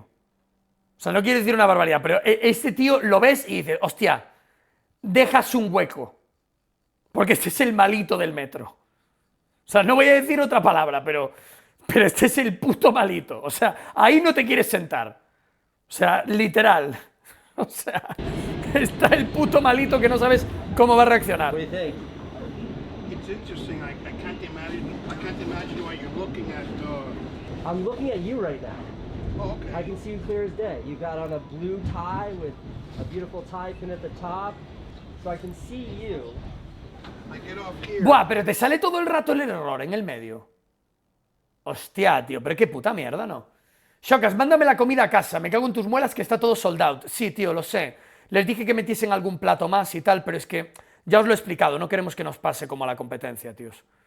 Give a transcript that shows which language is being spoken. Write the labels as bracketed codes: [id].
[es] O sea, no quiero decir una barbaridad, pero este tío lo ves y dices, hostia, dejas un hueco, porque este es el malito del metro. O sea, no voy a decir otra palabra, pero este es el puto malito. O sea, ahí no te quieres sentar. O sea, literal. O sea, está el puto malito que no sabes cómo va a reaccionar. [en] What do you think? It's interesting. I can't imagine what you're looking at. I'm looking at you right now. Oh, okay. I can see you clear as day. You got on a blue tie with a beautiful tie pin at the top, so I can see you. I get off here. [es] Buah, pero te sale todo el rato el error en el medio. Hostia, tío, pero qué puta mierda, ¿no? Xokas, mándame la comida a casa, me cago en tus muelas que está todo sold out. Sí, tío, lo sé. Les dije que metiesen algún plato más y tal, pero es que ya os lo he explicado, no queremos que nos pase como a la competencia, tíos.